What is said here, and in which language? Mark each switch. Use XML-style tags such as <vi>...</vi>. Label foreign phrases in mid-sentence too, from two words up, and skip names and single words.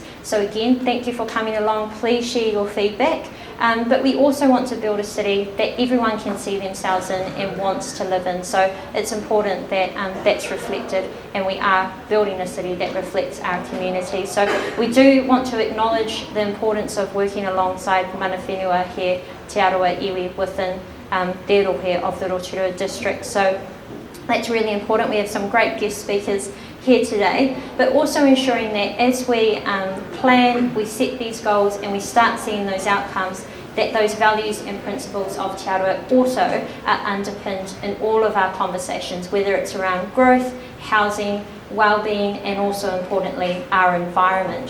<en>So again, thank you for coming along. Please share your feedback. But we also want to build a city that everyone can see themselves in and wants to live in. So it's important that that's reflected, and we are building a city that reflects our community. So we do want to acknowledge the importance of working alongside</en> <mi>mana whenua</mi> <en>here, Te Arawa iwi, within the rohe of the Rotorua district. So that's really important. We have some great guest speakers here today, but also ensuring that as we plan, we set these goals and we start seeing those outcomes, that those values and principles of Te Arawa also are underpinned in all of our conversations, whether it's around growth, housing, wellbeing, and also importantly, our environment.</en>